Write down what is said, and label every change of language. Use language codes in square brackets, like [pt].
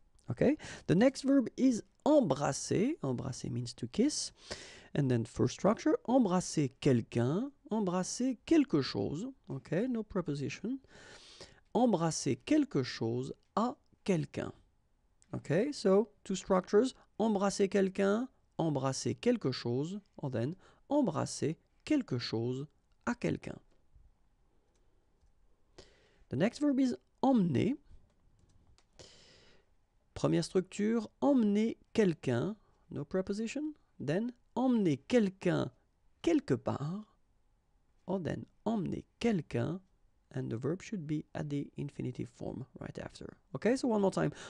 [en] Okay, the next verb is embrasser. Embrasser means to kiss. And then first structure, [fr] embrasser quelqu'un, embrasser quelque chose. [en] Okay, no preposition. [fr] Embrasser quelque chose à quelqu'un. [en] Okay, so two structures, [fr] embrasser quelqu'un, embrasser quelque chose, [en] or then [fr] embrasser quelque chose à quelqu'un. [en] The next verb is emmener. [fr] Première structure, emmener quelqu'un, [en] no preposition. [fr] Then, emmener quelqu'un quelque part. [en] Or then, [fr] emmener quelqu'un, [en] and the verb should be at the infinitive form right after. Okay, so one more time.